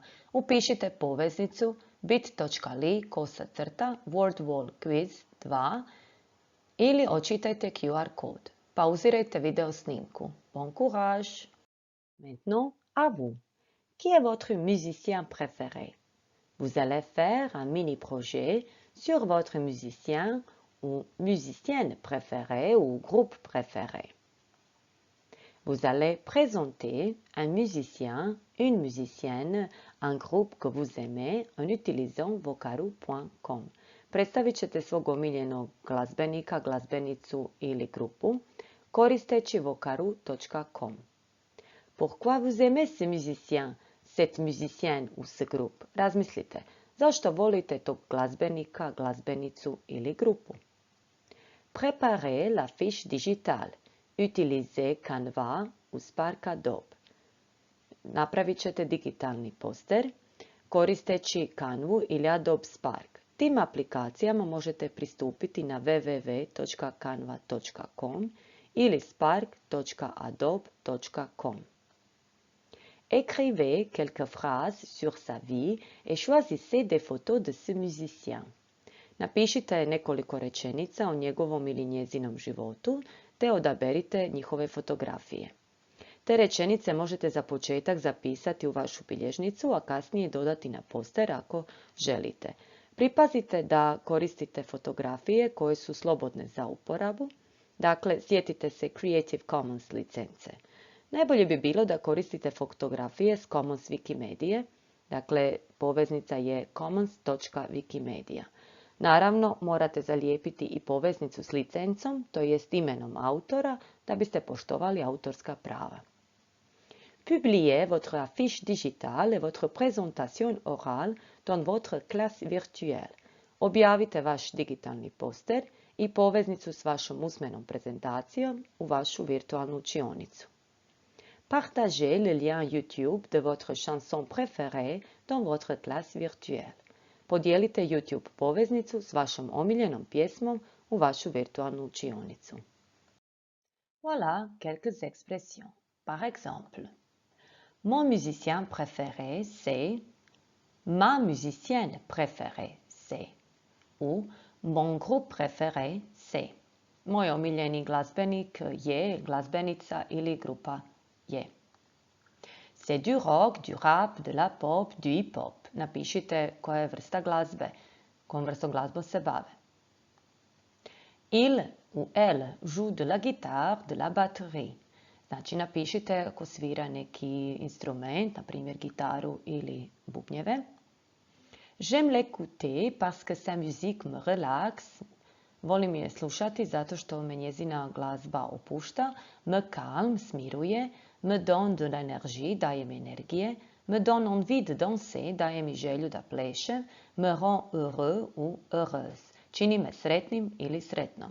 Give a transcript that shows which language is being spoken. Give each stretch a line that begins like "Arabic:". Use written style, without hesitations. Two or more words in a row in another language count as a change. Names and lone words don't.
Croatian: Upišite poveznicu bit.ly/World-Wall-Quiz 2 ili očitajte QR kod. Pauzirajte video snimku.
French: Bon courage! Maintenant, à vous. Qui est votre musicien préféré? Vous allez faire un mini-projet sur votre musicien ou musicienne préférée ou groupe préféré. Vous allez présenter un musicien, une musicienne, un groupe que vous aimez en utilisant vokaru.com.
Croatian: Predstavit ćete svog omiljenog glazbenika, glazbenicu ili grupu koristeći vokaru.com.
French: Pourquoi vous aimez ce musicien, cette musicienne ou ce groupe?
Croatian: Razmislite, zašto volite tog glazbenika, glazbenicu ili grupu?
French: Préparez la fiche digitale. Utilisez Canva u Spark Adobe.
Croatian: Napravit ćete digitalni poster koristeći Canvu ili Adobe Spark. Tim aplikacijama možete pristupiti na www.canva.com ili spark.adobe.com.
French: Écrivez quelques phrases sur sa vie et choisissez des photos de ce musicien.
Croatian: Napišite nekoliko rečenica o njegovom ili njezinom životu, te odaberite njihove fotografije. Te rečenice možete za početak zapisati u vašu bilježnicu, a kasnije dodati na poster ako želite. Pripazite da koristite fotografije koje su slobodne za uporabu. Dakle, sjetite se Creative Commons licence. Najbolje bi bilo da koristite fotografije s Commons Wikimedije. Dakle, poveznica je commons.wikimedia. Naravno, morate zalijepiti i poveznicu s licencom, to jest imenom autora, da biste poštovali autorska prava.
French: Publiez votre affiche digitale et votre présentation orale dans votre classe virtuelle.
Croatian: Objavite vaš digitalni poster i poveznicu s vašom usmenom prezentacijom u vašu virtualnu učionicu.
French: Partagez le lien YouTube de votre chanson préférée dans votre classe virtuelle.
Croatian: Podijelite YouTube poveznicu s vašom omiljenom pjesmom u vašu virtualnu učionicu.
French: Voilà quelques expressions. Par exemple, mon musicien préféré c'est, ma musicienne préférée c'est, ou mon groupe préféré c'est.
Croatian: Moj omiljeni glazbenik je, glazbenica ili grupa je.
French: C'est du rock, du rap, de la pop, du hip-hop.
Croatian: Napišite koja je vrsta glazbe, kojom vrstom glazbom se bave.
French: Il ou elle joue de la guitare, de la batterie.
Croatian: Znači napišite ako svira neki instrument, na primjer gitaru ili bubnjeve.
French: J'aime l'écouter parce que sa musique me relaxe.
Croatian: Volim je slušati zato što me njezina glazba opušta,
French: me calme, smiruje, me donne de l'énergie,
Croatian: daje mi energije,
French: me donne envie de danser,
Croatian: daje mi želju da plešem,
French: me rend heureux ou heureuse,
Croatian: čini me sretnim ili sretnom.